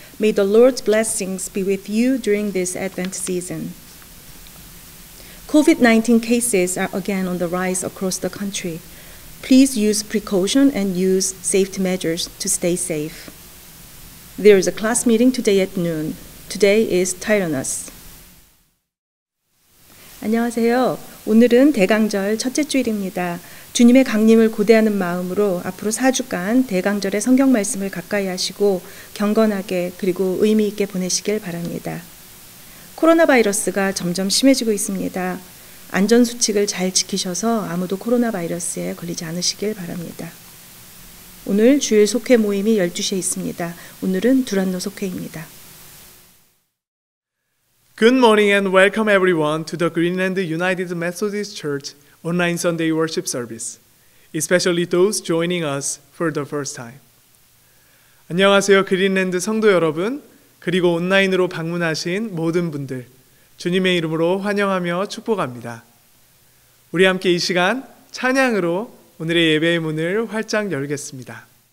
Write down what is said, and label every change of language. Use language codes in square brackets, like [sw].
[en] May the Lord's blessings be with you during this Advent season. COVID-19 cases are again on the rise across the country. Please use precaution and use safety measures to stay safe. There is a class meeting today at noon. Today is Tyrannus. [ko] 안녕하세요. 오늘은 대강절 첫째 주일입니다. 주님의 강림을 고대하는 마음으로 앞으로 4주간 대강절의 성경 말씀을 가까이 하시고 경건하게 그리고 의미 있게 보내시길 바랍니다. 코로나 바이러스가 점점 심해지고 있습니다. 안전수칙을 잘 지키셔서 아무도 코로나 바이러스에 걸리지 않으시길 바랍니다. 오늘 주일 속회 모임이 12시에 있습니다. 오늘은 두란노 속회입니다. [en] Good morning and welcome everyone to the Greenland United Methodist Church online Sunday worship service, especially those joining us for the first time. [ko] 안녕하세요, 그린랜드 성도 여러분, 그리고 온라인으로 방문하신 모든 분들, 주님의 이름으로 환영하며 축복합니다. 우리 함께 이 시간 찬양으로 오늘의 예배의 문을 활짝 열겠습니다.